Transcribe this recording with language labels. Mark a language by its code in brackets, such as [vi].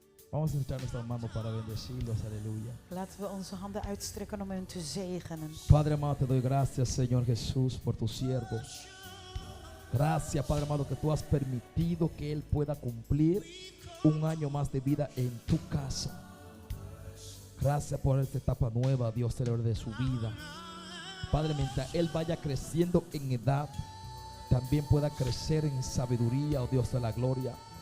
[es] Vamos a echar nuestras manos para bendecirlos. Aleluya. [nl] Laten we onze handen uitstrekken om hen te zegenen. [es] Padre amado, te doy gracias, Señor Jesús, por tu siervo. Gracias, Padre amado, que tú has permitido que él pueda cumplir un año más de vida en tu casa. Gracias por esta etapa nueva, Dios, de su vida. Padre, mientras él vaya creciendo en edad, también pueda crecer en sabiduría, oh Dios de la gloria.